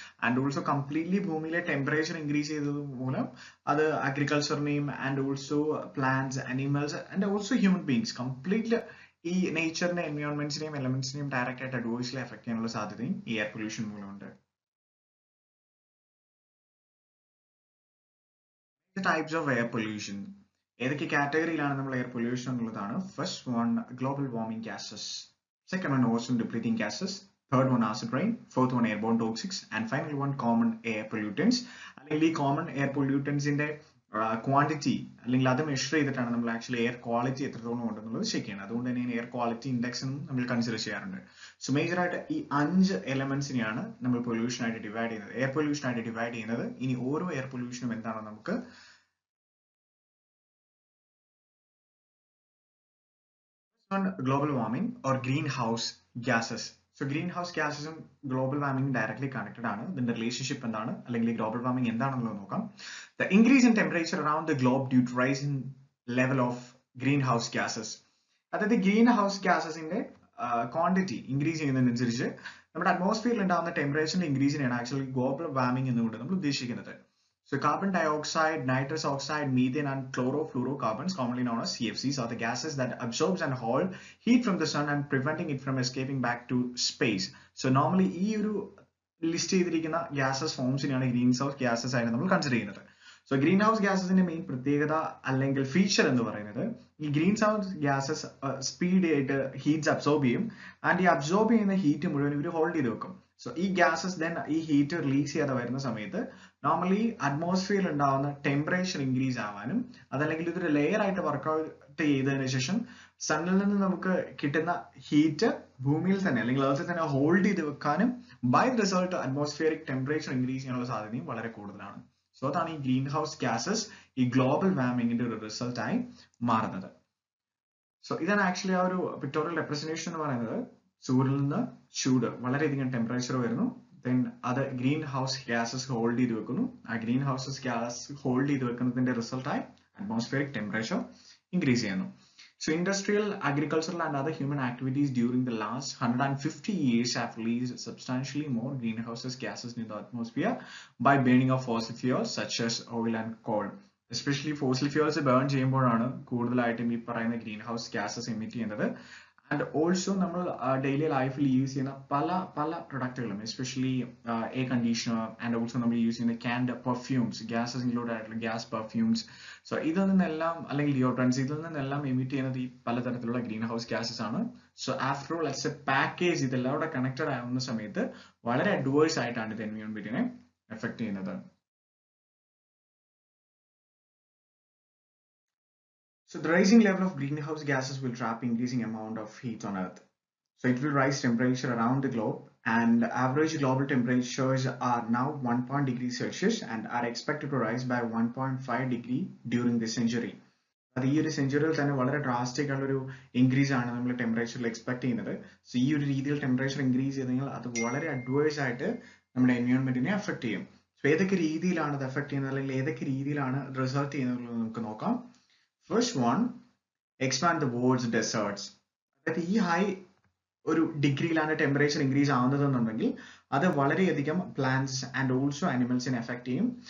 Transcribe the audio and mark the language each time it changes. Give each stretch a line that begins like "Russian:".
Malayalam: And also completely ഭൂമിയിലെ temperature increase ചെയ്തത് മൂലം അത് അഗ്രികൾച്ചറിനെയും and also plants, animals and also human beings completely ഈ നേച്ചറിന്റെ എൻവയോൺമെന്റ്സിനെയും എലമെന്റ്സിനെയും ഡയറക്റ്റ് ആയിട്ട് അഡ്വേഴ്സ്ലി അഫക്ട് ചെയ്യാനുള്ള സാധ്യതയും ഈ air pollution മൂലമുണ്ട്. Types of air pollution, ഏതൊക്കെ കാറ്റഗറിയിലാണ് നമ്മൾ എയർ പൊല്യൂഷൻ എന്നുള്ളതാണ്.
English: First one global warming gases, second one ozone depleting gases, third one acid rain, fourth one airborne toxics, and final one common air pollutants.
Malayalam: അല്ലെങ്കിൽ ഈ common air പൊല്യൂട്ടൻസിന്റെ quantity അല്ലെങ്കിൽ അത് measure ചെയ്തിട്ടാണ് നമ്മൾ actually air quality എത്രത്തോളം ഉണ്ടെന്നുള്ളത് check ചെയ്യണം. അതുകൊണ്ട് തന്നെയാണ് എയർ ക്വാളിറ്റി ഇൻഡെക്സ് നമ്മൾ കൺസിഡർ ചെയ്യാറുണ്ട്. സോ മേജർ ആയിട്ട് ഈ 5 എലമെന്റ്സിനെയാണ് നമ്മൾ പൊല്യൂഷൻ ആയിട്ട് ഡിവൈഡ് ചെയ്യുന്നത്, എയർ പൊല്യൂഷൻ ആയിട്ട് ഡിവൈഡ് ചെയ്യുന്നത്. ഇനി ഓരോ എയർ പൊല്യൂഷനും എന്താണെന്ന് നമുക്ക്
English: global warming or greenhouse gases.
Malayalam: So greenhouse gases ഉം
English: global warming directly connected
Malayalam: ആണ്. ഇതിന്റെ റിലേഷൻഷിപ്പ് എന്താണ് അല്ലെങ്കിൽ global warming എന്താണെന്നുള്ളത് നോക്കാം.
English: The increase in temperature around the globe due to rise in level of greenhouse gases.
Malayalam: അതായത് ഗ്രീൻ ഹൗസ് ഗ്യാസസിന്റെ ക്വാണ്ടിറ്റി ഇൻക്രീസ് ചെയ്യുന്നതിനനുസരിച്ച് നമ്മുടെ അറ്റ്മോസ്ഫിയറിൽ ഉണ്ടാകുന്ന ടെമ്പറേച്ചറിന്റെ ഇൻക്രീസിനെയാണ് ആക്ച്വലി ഗ്ലോബൽ വാർമിംഗ് എന്നുകൊണ്ട് നമ്മൾ ഉദ്ദേശിക്കുന്നത്.
English: So carbon dioxide, nitrous oxide, methane and chlorofluorocarbons, commonly known as CFCs, are the gases that absorbs and hold heat from the sun and preventing it from escaping back to space.
Malayalam: So normally ഈ ഒരു list ചെയ്തിരിക്കുന്ന gases ഫോംസിനെയാണ് green house gases ആയിട്ട് നമ്മൾ consider ചെയ്യുന്നത്. So green house ഗ്യാസസിന്റെ main പ്രത്യേകത അല്ലെങ്കിൽ feature എന്ന് പറയുന്നത് ഈ ഗ്രീൻ ഹൗസ് ഗ്യാസസ് സ്പീഡ് ആയിട്ട് ഹീറ്റ്സ് അബ്സോർബ് ചെയ്യും ആൻഡ് ഈ അബ്സോർബ് ചെയ്യുന്ന ഹീറ്റ് മുഴുവൻ ഇവർ ഹോൾഡ് ചെയ്ത് വെക്കും. സോ ഈ ഗ്യാസസ് ദെൻ ഈ ഹീറ്റ് റിലീസ് ചെയ്യാതെ വരുന്ന സമയത്ത് നോർമലി അറ്റ്മോസ്ഫിയറിൽ ഉണ്ടാവുന്ന ടെമ്പറേച്ചർ ഇൻക്രീസ് ആവാനും അതല്ലെങ്കിൽ ഇതൊരു ലെയർ ആയിട്ട് വർക്ക്ഔട്ട് ചെയ്തതിനു ശേഷം സണ്ണിൽ നിന്ന് നമുക്ക് കിട്ടുന്ന ഹീറ്റ് ഭൂമിയിൽ തന്നെ അല്ലെങ്കിൽ എർത്തിൽ തന്നെ ഹോൾഡ് ചെയ്ത് വെക്കാനും by result atmospheric temperature increase ചെയ്യാനുള്ള സാധ്യതയും വളരെ കൂടുതലാണ്. സോ അതാണ് ഈ ഗ്രീൻ ഹൗസ് ഗ്യാസസ് ഈ ഗ്ലോബൽ വാർമിംഗിന്റെ ഒരു റിസൾട്ട് ആയി മാറുന്നത്. സോ ഇതാണ് ആക്ച്വലി ആ ഒരു പിക്ടോറിയൽ റെപ്രസെന്റേഷൻ എന്ന് പറയുന്നത്. സൂര്യനിൽ നിന്ന് ചൂട് വളരെയധികം ടെമ്പറേച്ചർ വരുന്നു. ദെൻ അത് ഗ്രീൻ ഹൗസ് ഗ്യാസസ് ഹോൾഡ് ചെയ്ത് വെക്കുന്നു. ആ ഗ്രീൻ ഹൗസസ് ഗ്യാസ് ഹോൾഡ് ചെയ്ത് വെക്കുന്നതിന്റെ റിസൾട്ടായി അറ്റ്മോസ്ഫിയറിക് ടെമ്പറേച്ചർ ഇൻക്രീസ് ചെയ്യുന്നു.
English: So industrial, agricultural and other human activities during the last 150 years have released substantially more greenhouse gases in the atmosphere by burning of fossil fuels such as oil and coal. Especially fossil fuels burn
Malayalam: ചെയ്യുമ്പോഴാണ് കൂടുതലായിട്ടും ഈ പറയുന്ന green house gases emit ചെയ്യുന്നത്. And also നമ്മൾ daily ലൈഫിൽ use ചെയ്യുന്ന പല പ്രൊഡക്റ്റുകളും, especially air conditioner and also നമ്മൾ യൂസ് ചെയ്യുന്ന ക്യാൻഡ് പെർഫ്യൂംസ്, ഗ്യാസസ് ഇൻക്ലൂഡ് ആയിട്ടുള്ള ഗ്യാസ് പെർഫ്യൂംസ്, സോ ഇതിൽ നിന്നെല്ലാം അല്ലെങ്കിൽ ഡിയോഡ്രൻസ് ഇതിൽ നിന്നെല്ലാം എമിറ്റ് ചെയ്യുന്നത് ഈ പലതരത്തിലുള്ള ഗ്രീൻ ഹൗസ് ഗ്യാസസ് ആണ്.
English: so after all as a package
Malayalam: ഇതെല്ലാം കൂടെ കണക്റ്റഡ് ആവുന്ന സമയത്ത് വളരെ അഡ്വേഴ്സ് ആയിട്ടാണ് ഇത് എൻവയോൺമെന്റിനെ എഫക്ട് ചെയ്യുന്നത്.
English: So the rising level of greenhouse gases will trap increasing amount of heat on Earth. So it will rise temperature around the globe, and average global temperatures are now 1 degrees Celsius and are expected to rise by 1.5 degree during this century.
Malayalam: അത് ഈ ഒരു സെഞ്ചുറിയിൽ തന്നെ വളരെ drastic ആയിട്ടുള്ള ഒരു increase ആണ് നമ്മൾ ടെമ്പറേച്ചറിൽ എക്സ്പെക്ട് ചെയ്യുന്നത്. സോ ഈ ഒരു രീതിയിൽ ടെമ്പറേച്ചർ ഇൻക്രീസ് ചെയ്ത് കഴിഞ്ഞാൽ അത് വളരെ അഡ്വേഴ്സ് ആയിട്ട് നമ്മുടെ എൻവയോൺമെന്റിനെ അഫക്ട് ചെയ്യും. സോ ഏതൊക്കെ രീതിയിലാണ് അത് അഫക്ട് ചെയ്യുന്നത് അല്ലെങ്കിൽ ഏതൊക്കെ രീതിയിലാണ് റിസൾട്ട് ചെയ്യുന്നത് നമുക്ക് നോക്കാം.
English: First one, expand the world's deserts.
Malayalam: അതായത് ഈ ഹൈ ഒരു ഡിഗ്രിയിലാണ് ടെമ്പറേച്ചർ ഇൻക്രീസ് ആവുന്നതെന്നുണ്ടെങ്കിൽ അത് വളരെയധികം പ്ലാന്റ്സ് ആൻഡ് ഓൾസോ അനിമൽസിനെ എഫക്ട് ചെയ്യും.